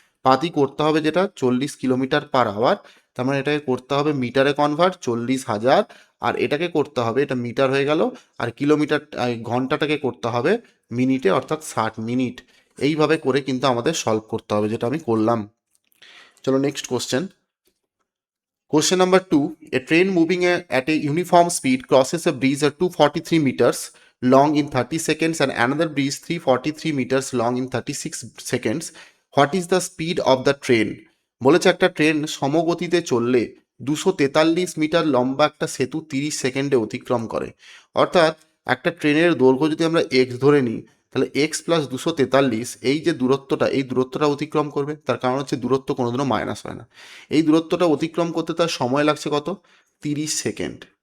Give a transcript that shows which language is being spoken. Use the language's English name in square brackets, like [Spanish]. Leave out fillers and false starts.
[Bangla] পাতি করতে হবে যেটা 40 কিলোমিটার পার আওয়ার, তার মানে এটাকে করতে হবে মিটারে কনভার্ট 40,000, আর এটাকে করতে হবে, এটা মিটার হয়ে গেল, আর কিলোমিটার ঘন্টাটাকে করতে হবে মিনিটে, অর্থাৎ 60 মিনিট। এইভাবে করে কিন্তু আমাদের সলভ করতে হবে, যেটা আমি করলাম। চলো next question. [English] Question number 2. A train moving at a uniform speed crosses a bridge at 243 meters long in 30 seconds and another bridge 343 meters long in 36 seconds. What is the speed of the train? [Bangla] বলেছে একটা train সমগতিতে চললে 243 metre লম্বা একটা সেতু 30 সেকেন্ডে অতিক্রম করে। অর্থাৎ একটা ট্রেনের দৈর্ঘ্য যদি আমরা এক্স ধরে নিই, তাহলে এক্স প্লাস 243 এই যে দূরত্বটা, এই দূরত্বটা অতিক্রম করবে। তার কারণ হচ্ছে দূরত্ব কোনোদিনও মাইনাস হয় না। এই দূরত্বটা অতিক্রম করতে তার সময় লাগছে কত? 30 সেকেন্ড।